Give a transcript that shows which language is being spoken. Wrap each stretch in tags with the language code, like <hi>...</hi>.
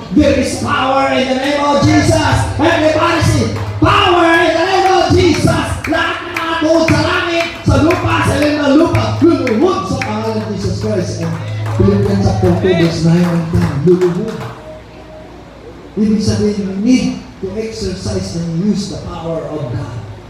<en>There is power in the name of Jesus. Everybody say, power in the name of Jesus.</en> <tl>Lahat ng mga tuod sa langit, sa lupa, sa ilalim ng lupa, luluhod sa pangalan ni Jesus Christ.</tl> <en>And Philippians chapter 2, verse 9 and 10, luluhod.</en> <tl>Ibig sabihin,</tl> <en>we need to exercise and use the power of God.</en>